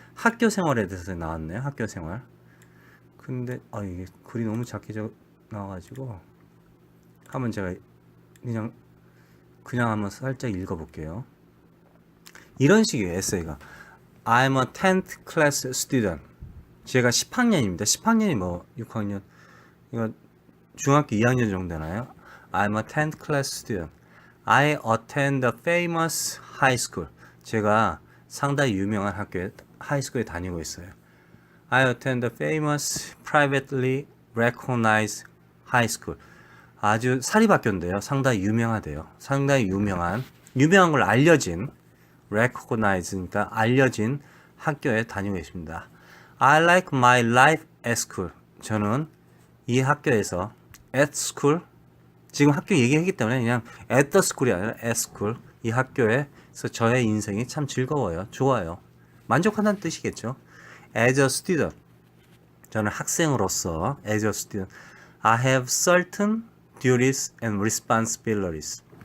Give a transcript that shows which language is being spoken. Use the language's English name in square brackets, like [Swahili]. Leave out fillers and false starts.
[Korean] 학교 생활에 대해서 나왔네요. 학교 생활. 근데 이게 글이 너무 작게 나와가지고 한번 제가 그냥 한번 살짝 읽어볼게요. 이런 식이에요. 에세이가. [English] I'm a 10th class student. [Korean] 제가 10학년입니다. 10학년이 뭐 6학년 이거 중학교 2학년 정도 되나요? [English] I'm a 10th class student. I attend a famous high school. [Korean] 제가 상당히 유명한 학교에 하이스쿨에 다니고 있어요. [English] I attend a famous privately recognized high school. [Korean] 아주 사립학교인데요. 상당히 유명하대요. 상당히 유명한 걸 알려진 recognize니까 알려진 학교에 다니고 있습니다. [English] I like my life at school. [Korean] 저는 이 학교에서 at school 지금 학교 얘기했기 때문에 그냥 at the school이 아니라 at school 이 학교에서 저의 인생이 참 즐거워요. 좋아요. 만족한다는 뜻이겠죠. [English] As a student [Korean] 저는 학생으로서 [English] as a student I have certain duties and responsibilities.